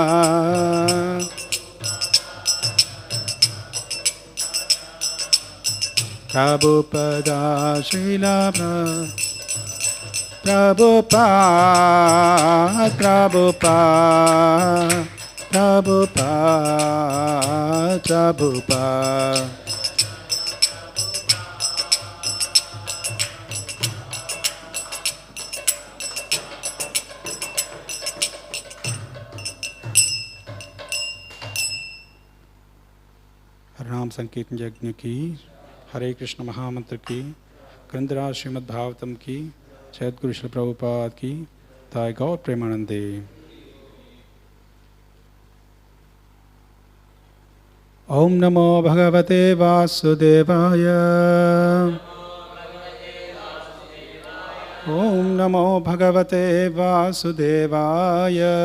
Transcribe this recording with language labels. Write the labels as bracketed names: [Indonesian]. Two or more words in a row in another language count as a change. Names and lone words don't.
[Hindi] Prabhupada, Srila Prabhupada, Prabhupada, Prabhupada, Prabhupada. हरिनाम संकीर्तन यज्ञ की, हरे कृष्ण महामंत्र की, ग्रंथराज श्रीमद् भागवतम की, सद्गुरु श्री प्रभुपाद की, ताय गौर प्रेमानंदे। [Sanskrit] ओम नमो भगवते वासुदेवाय। ओम नमो भगवते वासुदेवाय।